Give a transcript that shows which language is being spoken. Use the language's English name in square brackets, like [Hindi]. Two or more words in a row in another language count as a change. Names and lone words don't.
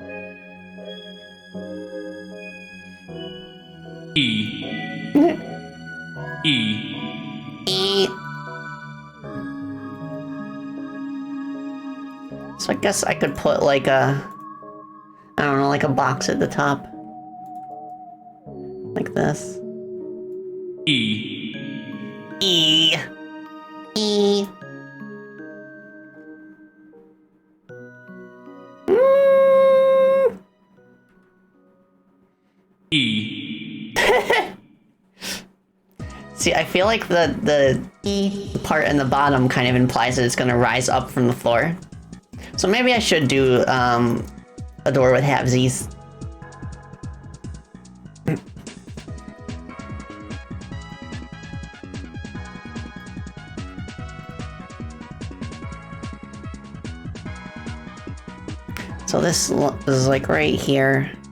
[English] E. E. So I guess I could put like a, I don't know, like a box at the top. Like this. E. E. E. Mm. E. See, I feel like the E part in the bottom kind of implies that it's going to rise up from the floor. So maybe I should do a door with halvesies. So this is like right here.